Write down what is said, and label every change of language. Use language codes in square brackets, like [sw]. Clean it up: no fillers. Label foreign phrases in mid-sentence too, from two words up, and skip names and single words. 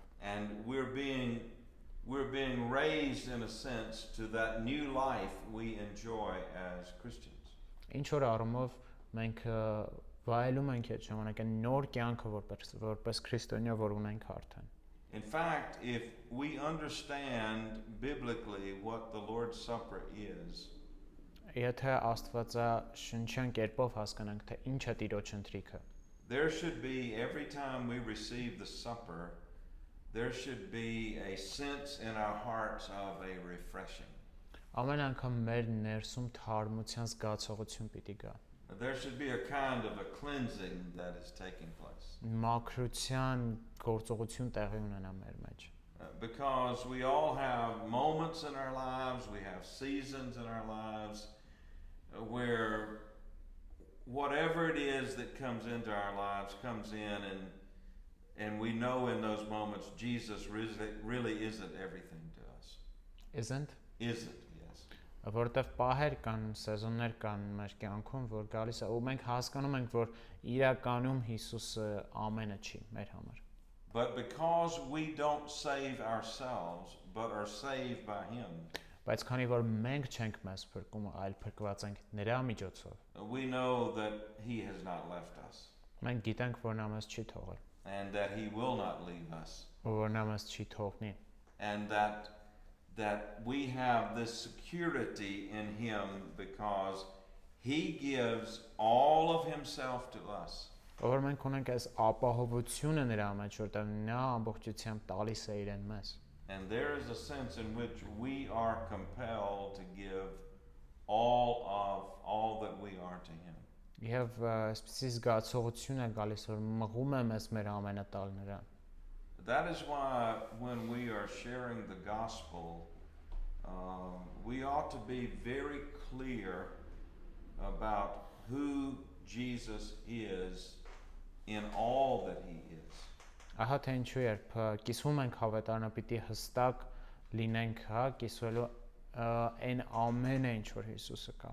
[en] And we're being raised in a sense to that new life we enjoy as Christians. [hy] Ինչ որ առումով մենք վայելում ենք այդ ժամանակ այն նոր կյանքը որպես քրիստոնյա, որ ունենք արդեն։ [en] In fact, if we understand biblically what the Lord's Supper is, [hy] Եթե Աստվածաշնչյան կերպով հասկանանք, թե ինչ է Տիրոջ ընթրիքը, [en] there should be, every time we receive the supper, there should be a sense in our hearts of a refreshing. [hy] ամեն անգամ մեր ներսում թարմության զգացողություն պիտի գա։ [en] There should be a kind of a cleansing that is taking place. [hy] Մաքրության գործողություն տեղի ունենա մեր մեջ։ [en] Because we all have moments in our lives, we have seasons in our lives where whatever it is that comes into our lives comes in, and we know in those moments Jesus really isn't everything to us. Isn't? Isn't, yes. [hy] Որտեվ պահեր կան, սեզոններ կան մեր կյանքում, որ գալիս է ու մենք հասկանում ենք, որ իրականում Հիսուսը ամենը չի մեր համար։ [en] But because we don't save ourselves, but are saved by Him, [hy] Բայց քանի որ մենք չենք մեզ փրկում, այլ փրկված ենք նրա միջոցով, [en] we know that He has not left us, [hy] մենք գիտենք, որ նա մեզ չի թողել, [en] and that He will not leave us, [hy] ու որ նա մեզ չի թողնի, [en] and that we have this security in Him because He gives all of Himself to us. [hy] որ մենք ունենք այս ապահովությունը նրա մեջ, որտեղ նա ամբողջությամբ տալիս է իրեն մեզ։ [en] And there is a sense in which we are compelled to give all that we are to Him. [hy] Եվ այսպեսի զգացողություն է գալիս, որ մղում է մեզ մեր ամենը տալ նրան։ [en] That is why when we are sharing the gospel, we ought to be very clear about who Jesus is in all that He is. [hy] Ահա թե ինչու երբ կիսվում ենք հավատարանը, պիտի հստակ լինենք, հա, կիսվելու այն ամենը, ինչ որ Հիսուսը կա։